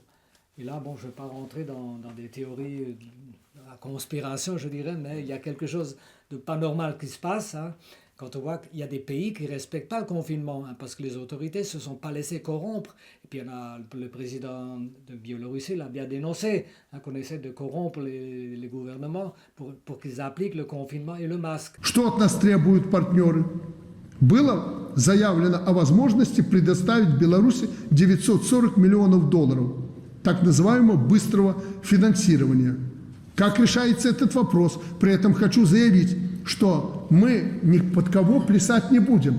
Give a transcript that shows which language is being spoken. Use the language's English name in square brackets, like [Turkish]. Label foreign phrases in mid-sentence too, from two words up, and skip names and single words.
[French] Et là, bon, je ne vais pas rentrer dans des théories de la conspiration, je dirais, mais il y a quelque chose de pas normal qui se passe, hein. Quand on voit qu'il y a des pays qui ne respectent pas le confinement, hein, parce que les autorités ne se sont pas laissées corrompre. Et puis, le président de Biélorussie l'a bien dénoncé, hein, qu'on essaie de corrompre les gouvernements pour qu'ils appliquent le confinement et le masque. [Russian] Что от нас требуют партнеры? Было заявлено о возможности предоставить Беларуси 940 миллионов долларов так называемого быстрого финансирования. Как решается этот вопрос? При этом хочу заявить, что мы ни под кого плясать не будем.